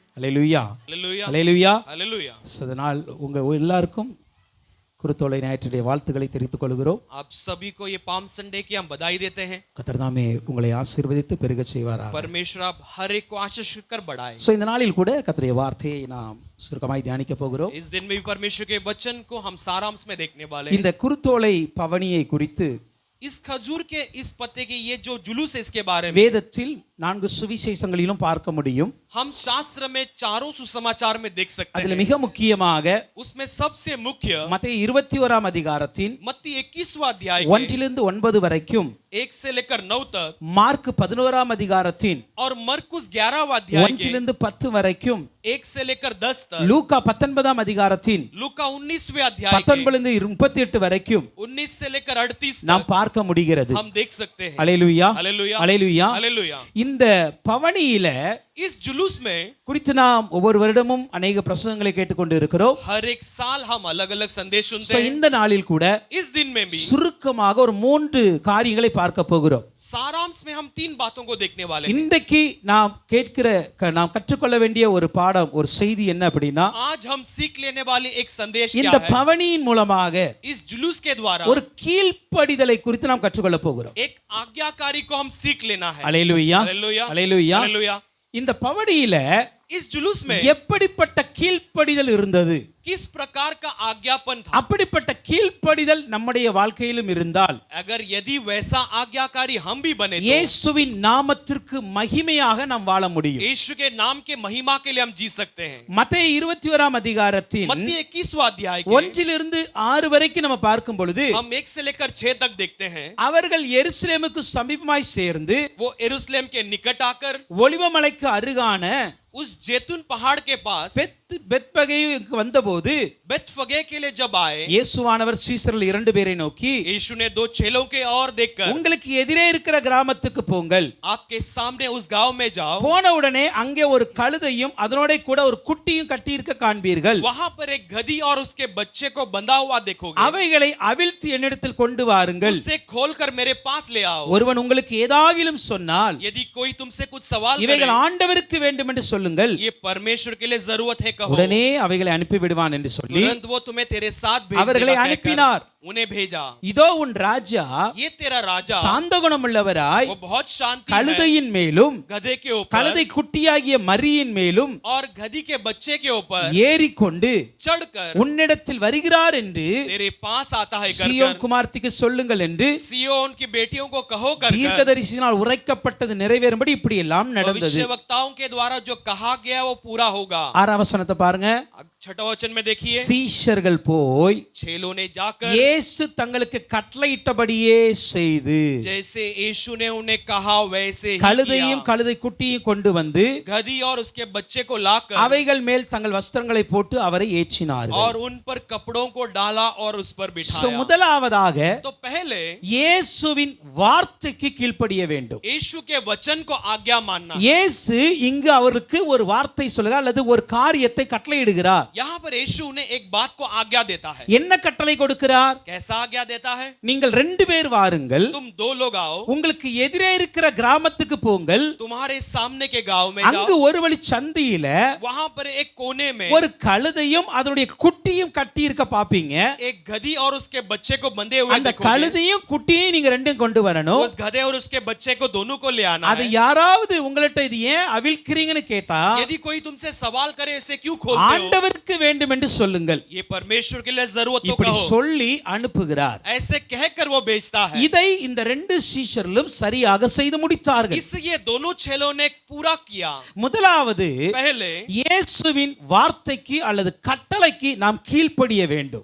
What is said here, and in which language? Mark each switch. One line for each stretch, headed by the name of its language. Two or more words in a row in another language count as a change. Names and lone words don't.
Tamil: அல்லேலூயா, Hallelujah. அல்லேலூயா. Hallelujah. அதனால் உங்க எல்லாருக்கும் குருத்தோலை ஞாயிற்றுடைய வாழ்த்துக்களை தெரிவித்துக் கொள்கிறோம்.
Hindi: आप सभी को ये पाम संडे की हम बधाई देते हैं.
Tamil: கர்த்தர் தாமே உங்களை ஆசீர்வதித்து பெருக செய்வாராக.
Hindi: परमेश्वर आप हर एक को आशीष कर बढ़ाए.
Tamil: இந்த நாளில் கூட கர்த்தருடைய வார்த்தையை நாம் சுருக்கமாய் தியானிக்க போகிறோம்.
Hindi: इस दिन में भी परमेश्वर के वचन को हम सारांश में देखने वाले हैं.
Tamil: இந்த குருத்தோலை பவனியை குறித்து
Hindi: इस खजूर के इस पत्ते के ये जो जुलूस है इसके बारे में
Tamil: வேதத்தில் 4 சுவிசேஷங்களிலும் பார்க்க முடியும்.
Hindi: हम शास्त्र में चारों सुसमाचार में देख सकते
Tamil: அதில்
Hindi: हैं.
Tamil: மிக முக்கியமாக
Hindi: उसमें सबसे मुख्य
Tamil: மத்தேயு 21ஆம் அதிகாரத்தின்
Hindi: मत्ती 21वां अध्याय
Tamil: 1 9 வரைக்கும்,
Hindi: 1 से लेकर 9 तक
Tamil: மார்க் 11ஆம் அதிகாரத்தின்
Hindi: और मरकुस 11वां अध्याय
Tamil: 1 10 வரைக்கும்,
Hindi: 1 से लेकर 10 तक,
Tamil: லூக்கா 19ஆம் அதிகாரத்தின்
Hindi: लूका 19वें अध्याय
Tamil: 19 38 வரைக்கும்
Hindi: 19 से लेकर 38
Tamil: நாம்
Hindi: तक
Tamil: பார்க்க முடிகிறது.
Hindi: हम देख सकते हैं.
Tamil: அல்லேலூயா,
Hindi: हालेलुया,
Tamil: அல்லேலூயா.
Hindi: हालेलुया.
Tamil: இந்த பவனியில
Hindi: इस जुलूस में
Tamil: குறித்து நாம் ஒவ்வொரு வருடமும் अनेक பிரசங்கங்களை கேட்டுக்கொண்டு இருக்கிறோம்.
Hindi: हर एक साल हम अलग अलग संदेश So, सुनते हैं.
Tamil: இந்த நாளில் கூட
Hindi: इस दिन में भी
Tamil: சுருக்கமாக ஒரு 3 காரியங்களை பார்க்க போகிறோம்.
Hindi: सारांश में हम 3 बातों को देखने वाले हैं.
Tamil: இன்றைக்கு நாம் கற்றுக்கொள்ள வேண்டிய ஒரு பாடம், ஒரு செய்தி என்ன அப்படின்னா,
Hindi: आज हम सीख लेने वाले एक संदेश
Tamil: இந்த
Hindi: क्या है?
Tamil: பவனியின் மூலமாக
Hindi: इस जुलूस के द्वारा
Tamil: ஒரு கீழ்ப்படிதலை குறித்து நாம் கற்றுக்கொள்ள போகிறோம்.
Hindi: एक आज्ञाकारी को हम सीख लेना है.
Tamil: அல்லேலூயா,
Hindi: हालेलुया,
Tamil: அல்லேலூயா.
Hindi: हालेलुया.
Tamil: இந்த பவனியில
Hindi: इस जुलूस में
Tamil: எப்படிப்பட்ட கீழ்ப்படிதல் இருந்தது,
Hindi: किस प्रकार का आज्ञापन था?
Tamil: அப்படிப்பட்ட கீழ்ப்படிதல் நம்முடைய வாழ்க்கையிலும் இருந்தால்
Hindi: अगर यदि वैसा आज्ञाकारी हम भी बने तो
Tamil: இயேசுவின் நாமத்திற்கு மகிமையாக நாம் வாழ முடியும்.
Hindi: यीशु के नाम के महिमा के लिए हम जी सकते हैं.
Tamil: மத்தேயு 21ஆம் அதிகாரத்தின்
Hindi: मत्ती 21वां अध्याय के
Tamil: 1 6 வரைக்கும் நம்ம பார்க்கும் பொழுது,
Hindi: हम 1 से लेकर 6 तक देखते हैं.
Tamil: அவர்கள் எருசலேமுக்கு சமீபமாய் சேர்ந்து
Hindi: वो यरूशलेम के निकट आकर
Tamil: ஒலிவமலைக்கு அருகான
Hindi: उस जैतून पहाड़ के पास
Tamil: பெத்பகேயுக்கு வந்தபோது,
Hindi: बेतफगे के लिए जब आए,
Tamil: இயேசுவானவர் சீசர்கள் 2 பேரை நோக்கி,
Hindi: यीशु ने 2 चेलों के और देखकर,
Tamil: உங்களுக்கு எதிரே இருக்கிற கிராமத்துக்கு போங்கள்,
Hindi: आपके सामने उस गांव में जाओ,
Tamil: போன உடனே அங்கே ஒரு கழுதையும் அதனோட கூட ஒரு குட்டியும் கட்டி இருக்க காண்பீர்கள்,
Hindi: वहां पर एक गधी और उसके बच्चे को बंधा हुआ देखोगे,
Tamil: அவைகளை அவிழ்த்து என்னிடத்தில் கொண்டு வாருங்கள்,
Hindi: उसे खोलकर मेरे पास ले आओ.
Tamil: ஒருவன் உங்களுக்கு ஏதாகிலும் சொன்னால்
Hindi: यदि कोई तुमसे कुछ सवाल
Tamil: இவைகள்
Hindi: करे,
Tamil: ஆண்டவருக்கு வேண்டும் என்று சொல்லுங்கள்,
Hindi: ये परमेश्वर के लिए जरूरत है कहो.
Tamil: உடனே அவைகளை அனுப்பி விடுவான் என்று சொல்லி
Hindi: तुरंत वो तुम्हें तेरे साथ भेज
Tamil: அவர்களை
Hindi: देगा
Tamil: அனுப்பினார்.
Hindi: कहकर उन्हें भेजा.
Tamil: இதோ உன் ராஜா
Hindi: ये तेरा राजा,
Tamil: சாந்த குணமுள்ளவராய்
Hindi: वो बहुत शांति है,
Tamil: கழுதையின் மேலும்
Hindi: गधे के ऊपर
Tamil: கழுதை குட்டியாகிய மரியின் மேலும்
Hindi: और गधी के बच्चे के ऊपर
Tamil: ஏறிக்கொண்டு
Hindi: चढ़कर
Tamil: உன்னிடத்தில் வருகிறார் என்று
Hindi: तेरे पास आता है
Tamil: சீயோன்
Hindi: कर
Tamil: குமார்த்திக்கு சொல்லுங்கள் என்று
Hindi: सियोन की बेटियों को कहो कर
Tamil: தீர்க்கதரிசியினால் உரைக்கப்பட்டது நிறைவேறும்படி இப்படி எல்லாம் நடந்தது.
Hindi: भविष्य वक्ताओं के द्वारा जो कहा गया वो पूरा होगा.
Tamil: 6ஆம் வசனத்தை பாருங்க.
Hindi: अब 6वां वचन में देखिए,
Tamil: சீஷர்கள் போய்
Hindi: चेलों ने जाकर
Tamil: இயேசு தங்களுக்கு கட்டளையிட்டபடியே செய்து
Hindi: जैसे यीशु ने उन्हें कहा वैसे ही
Tamil: கழுதையும்
Hindi: किया.
Tamil: கழுதை குட்டியும் கொண்டு வந்து
Hindi: गधी और उसके बच्चे को लाकर
Tamil: அவைகள் மேல் தங்கள் வஸ்திரங்களை போட்டு அவரை ஏற்றினார்கள்.
Hindi: और उन पर कपड़ों को डाला और उस पर बिठाया.
Tamil: முதலாவதாக
Hindi: तो पहले
Tamil: இயேசுவின் வார்த்தைக்கு கீழ்ப்படிய வேண்டும்.
Hindi: यीशु के वचन को आज्ञा मानना.
Tamil: இயேசு இங்கு அவருக்கு ஒரு வார்த்தை சொல்லுகிறார் அல்லது ஒரு காரியத்தை கட்டளையிடுகிறார்.
Hindi: यहाँ पर यीशु ने एक बात को आज्ञा देता है.
Tamil: என்ன கட்டளை கொடுக்கிறார்?
Hindi: कैसा आज्ञा देता है?
Tamil: நீங்கள் 2 பேர் வாருங்கள்,
Hindi: तुम 2 लोग आओ,
Tamil: உங்களுக்கு எதிரே இருக்கிற கிராமத்துக்கு போங்கள்,
Hindi: तुम्हारे सामने के गांव में
Tamil: அங்கு
Hindi: जाओ,
Tamil: ஒரு வழி சந்தியில
Hindi: वहां पर एक कोने में
Tamil: ஒரு கழுதையும் அதனுடைய குட்டியும் கட்டி இருக்க பாப்பீங்க.
Hindi: एक गधी और उसके बच्चे को बंधे हुए
Tamil: அந்த
Hindi: देखोगे.
Tamil: கழுதையும் குட்டியையும் நீங்க ரெண்டையும் கொண்டு வரணும்.
Hindi: उस गधे और उसके बच्चे को दोनों को ले आना
Tamil: அது
Hindi: है.
Tamil: யாராவது உங்கள்ட்ட இது ஏன் அவிழ்க்கிறீங்கன்னு கேட்டா,
Hindi: यदि कोई तुमसे सवाल करे इसे क्यों खोलते हो,
Tamil: ஆண்டவருக்கு வேண்டும் என்று சொல்லுங்கள்.
Hindi: ये परमेश्वर के लिए जरूरत तो
Tamil: இப்படி
Hindi: कहो.
Tamil: சொல்லி அனுப்புகிறார்.
Hindi: ऐसे कहकर वो भेजता है.
Tamil: இதை இந்த 2 சீஷர்களும் சரியாக செய்து முடித்தார்கள்.
Hindi: इस ये दोनों चेलों ने पूरा किया.
Tamil: முதலாவது,
Hindi: पहले
Tamil: இயேசுவின் வார்த்தைக்கு அல்லது கட்டளைக்கு நாம் கீழ்ப்படிய வேண்டும்.